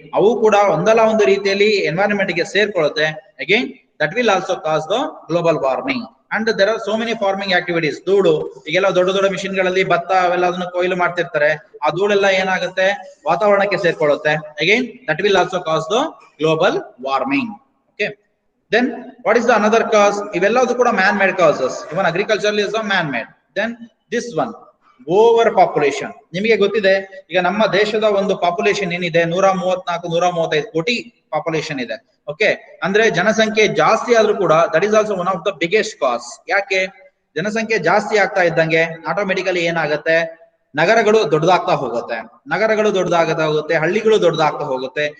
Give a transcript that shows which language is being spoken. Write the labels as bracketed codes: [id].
[kn] ಅವು ಕೂಡ ಒಂದಲ್ಲ ಒಂದು ರೀತಿಯಲ್ಲಿ ಎನ್ವೈರನ್ಮೆಂಟ್ ಗೆ ಸೇರ್ಕೊಳ್ಳುತ್ತೆ. [en] Again that will also cause the global warming. And there are so many farming activities. [kn] ಧೂಳು, ಈಗೆಲ್ಲ ದೊಡ್ಡ ದೊಡ್ಡ ಮಿಷಿನ್ ಗಳಲ್ಲಿ ಭತ್ತ ಅವೆಲ್ಲ ಅದನ್ನ ಕೊಯ್ಲು ಮಾಡ್ತಿರ್ತಾರೆ, ಆ ಧೂಳೆಲ್ಲ ಏನಾಗುತ್ತೆ? ವಾತಾವರಣಕ್ಕೆ ಸೇರ್ಕೊಳ್ಳುತ್ತೆ. [en] Again that will also cause the global warming. Okay, then what is the another cause? [kn] ಇವೆಲ್ಲದೂ ಕೂಡ [en] Man made causes. Even agriculture is a man made. then this one, over population. [kn] ನಿಮಗೆ ಗೊತ್ತಿದೆ, ಈಗ ನಮ್ಮ ದೇಶದ ಒಂದು ಪಾಪ್ಯುಲೇಷನ್ ಏನಿದೆ 134-135 ಕೋಟಿ ಪಾಪ್ಯುಲೇಷನ್ ಇದೆ. [en] okay, [kn] ಅಂದ್ರೆ ಜನಸಂಖ್ಯೆ ಜಾಸ್ತಿ ಆದ್ರೂ ಕೂಡ [en] That is also one of the biggest cause. ಯಾಕೆ? [kn] ಜನಸಂಖ್ಯೆ ಜಾಸ್ತಿ ಆಗ್ತಾ ಇದ್ದಂಗೆ ಆಟೋಮೆಟಿಕಲಿ ಏನಾಗುತ್ತೆ? ನಗರಗಳು ದೊಡ್ಡದಾಗ್ತಾ ಹೋಗುತ್ತೆ, ನಗರಗಳು ದೊಡ್ಡದಾಗ್ತಾ ಹೋಗುತ್ತೆ, ಹಳ್ಳಿಗಳು ದೊಡ್ಡದಾಗ್ತಾ ಹೋಗುತ್ತೆ.